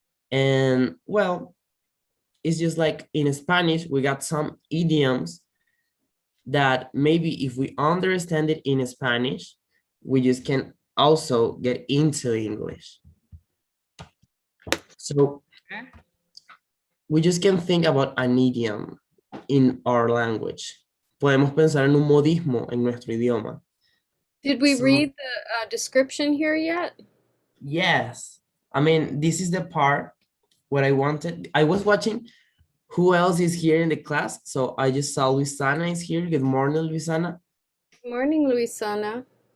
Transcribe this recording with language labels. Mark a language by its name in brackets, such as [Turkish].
[English] And well, it's just like in Spanish, we got some idioms that maybe if we understand it in Spanish, we just can also get into English. So we just can think about an idiom in our language. [Spanish] Podemos pensar en un modismo en nuestro idioma. [English] Did we So, read the description here yet? yes. I mean, this is the part what I wanted. I was watching who else is here in the class. So I just saw Luisana is here. Good morning, Luisana. Good morning, Luisana.